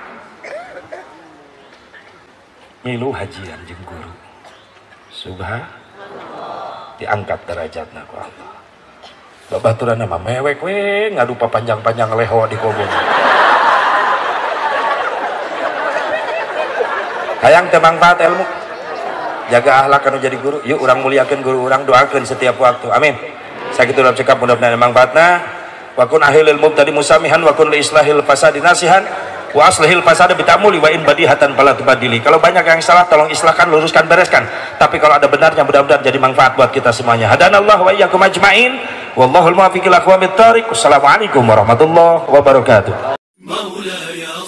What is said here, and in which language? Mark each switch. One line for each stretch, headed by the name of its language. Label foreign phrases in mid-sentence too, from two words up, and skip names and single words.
Sundanese: milu hajian jeung guru subhanallah diangkat derajatna ku Allah babaturan nama mewek we ngadu panjang-panjang leho di kobong hayang teu mangfaat ilmu jaga akhlak anu jadi guru yuk urang muliakeun guru urang doakeun setiap waktu amin sakitu urang cekap mudah-mudahan mangfaatna
Arabic: وكن لأهل المبتدي مسامحا وكن لإصلاح الفساد ناصحا وأصلح الفساد بالتأمل وإن بديهة فلا تبادل.
Indonesian: Kalau banyak yang salah tolong islahkan, luruskan, bereskan. Tapi kalau ada benarnya mudah-mudahan jadi manfaat buat kita semuanya.
Arabic: هدانا الله وإياكم أجمعين. والله الموفق إلى أقوم الطريق. والسلام عليكم ورحمة الله وبركاته.